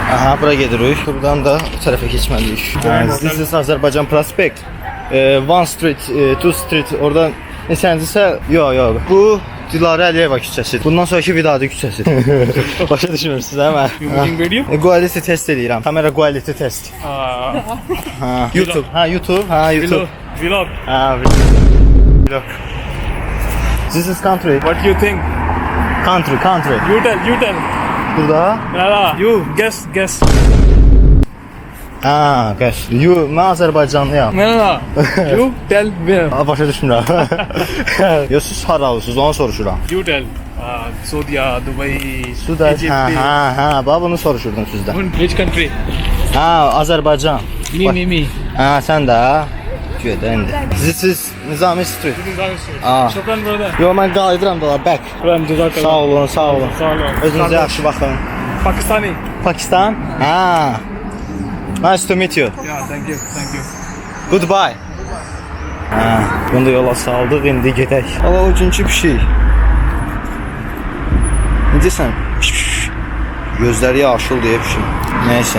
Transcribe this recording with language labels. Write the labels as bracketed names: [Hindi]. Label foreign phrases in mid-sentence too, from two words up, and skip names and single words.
[Azerbaijani] Aha, bura gedirik. Buradan da bu tərəfə keçməliyik. [English] This is Azərbaycan Prospect. One street, two street. [Azerbaijani] Oradan neçəncisə? Yox. Bu Dilarə Əliyeva küçəsidir. Bundan sonraki Vidadi küçəsidir. Başa düşmürsünüz, hə mən? [English] You making video? [Azerbaijani] Quality test edirəm. [English] Kamera quality test. YouTube. YouTube. Vlog. Vlog. This is country. What do you think? Country. You tell. [Azerbaijani] Burada. [English] You guess. [Azerbaijani] Qəş. Mən Azərbaycanlıyam. [English] No. You tell where. [Azerbaijani] Başa düşmürəm. Yox, siz haralısınız, onu soruşuram. [English] You tell. Saudi, Dubai, Suda. Egypt. [Azerbaijani] Bax bunu soruşurdum sizdən. [English] Which country? Azərbaycan. Me. [Azerbaijani] Sən də. [English] Good, indi. This is Nizami Street. Shukran brother. [Azerbaijani] Yox, mən qayıdıram da, back. [Arabic] شكرًا، جزاك الله. [Azerbaijani] Sağ olun. Özünüzə yaxşı baxın. [English] Pakistani. Pakistan? Nice to meet you. Yeah, thank you. Goodbye. [Azerbaijani] Bunu da yola saldıq, indi gedək. Allah, o günkü pişik. Necəsən? Gözləri yaşıl deyə pişik. Neyse.